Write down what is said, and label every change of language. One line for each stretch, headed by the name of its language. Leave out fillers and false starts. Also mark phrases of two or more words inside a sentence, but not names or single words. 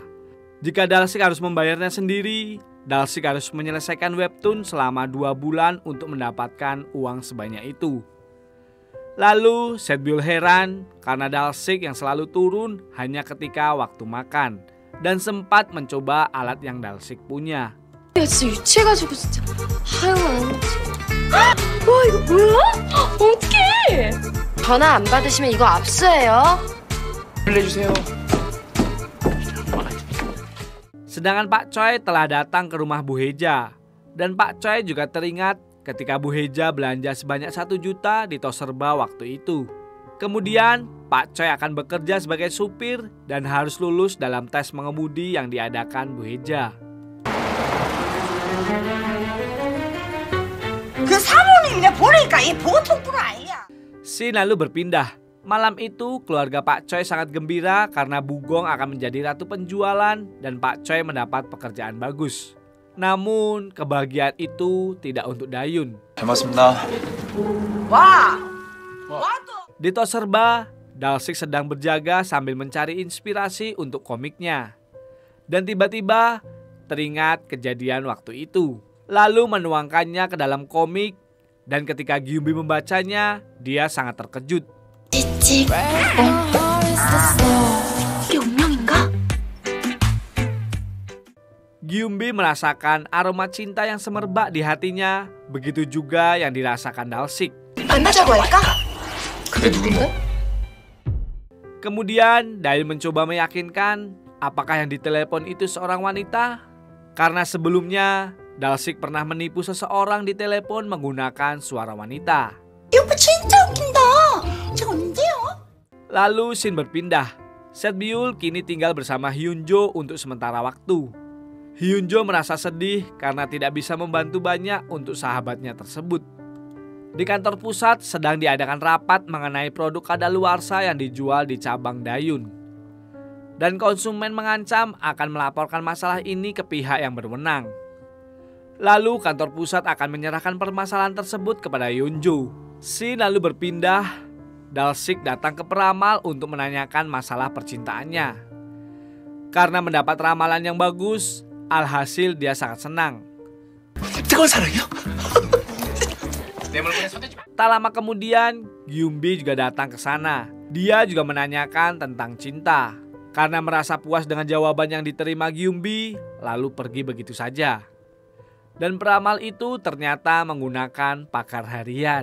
Indonesian: Jika Dalsik harus membayarnya sendiri, Dalsik harus menyelesaikan webtoon selama 2 bulan untuk mendapatkan uang sebanyak itu. Lalu Set Byul heran karena Dalsik yang selalu turun hanya ketika waktu makan dan sempat mencoba alat yang Dalsik punya.
Korean: 야 진짜 유치해가지고 진짜 아유 와 이거 뭐야? 어떡해 전화 안 받으시면 이거 압수해요 빌려주세요.
Indonesian: Sedangkan Pak Choi telah datang ke rumah Bu Heja. Dan Pak Choi juga teringat ketika Bu Heja belanja sebanyak 1 juta di Toserba waktu itu. Kemudian Pak Choi akan bekerja sebagai supir dan harus lulus dalam tes mengemudi yang diadakan Bu Heja.
Korean: 그 사모님 내가 보니까 이 보통 분 아니야.
Indonesian: Shin lalu berpindah. Malam itu keluarga Pak Choi sangat gembira karena Bugong akan menjadi ratu penjualan dan Pak Choi mendapat pekerjaan bagus. Namun kebahagiaan itu tidak untuk Dayun.
Korean: 잘 먹었습니다. 와. 와도.
Indonesian: Di Toserba, Dalsik sedang berjaga sambil mencari inspirasi untuk komiknya. Dan tiba-tiba teringat kejadian waktu itu. Lalu menuangkannya ke dalam komik dan ketika Gyumbi membacanya, dia sangat terkejut.
Korean: 찌찌 이게 운명인가?
Indonesian: Gyumbi merasakan aroma cinta yang semerbak di hatinya, begitu juga yang dirasakan Dalsik.
Korean: 만나자고 할까? 그게 누군데?
Indonesian: Kemudian Dayun mencoba meyakinkan apakah yang ditelepon itu seorang wanita, karena sebelumnya Dalsik pernah menipu seseorang di telepon menggunakan suara wanita.
Korean: 이 오빠 진짜 웃긴다. 제가 언제요?
Indonesian: Lalu Shin berpindah. Set Byul kini tinggal bersama Hyunjo untuk sementara waktu. Hyunjo merasa sedih karena tidak bisa membantu banyak untuk sahabatnya tersebut. Di kantor pusat sedang diadakan rapat mengenai produk kadaluarsa yang dijual di cabang Dayun. Dan konsumen mengancam akan melaporkan masalah ini ke pihak yang berwenang. Lalu kantor pusat akan menyerahkan permasalahan tersebut kepada Hyunjo. Shin lalu berpindah. Dalsik datang ke peramal untuk menanyakan masalah percintaannya. Karena mendapat ramalan yang bagus, alhasil dia sangat senang.
Korean: 뜨거운 사랑이요?
Indonesian: Tak lama kemudian, Gyumbi juga datang ke sana. Dia juga menanyakan tentang cinta. Karena merasa puas dengan jawaban yang diterima Gyumbi, lalu pergi begitu saja. Dan peramal itu ternyata menggunakan pakar harian.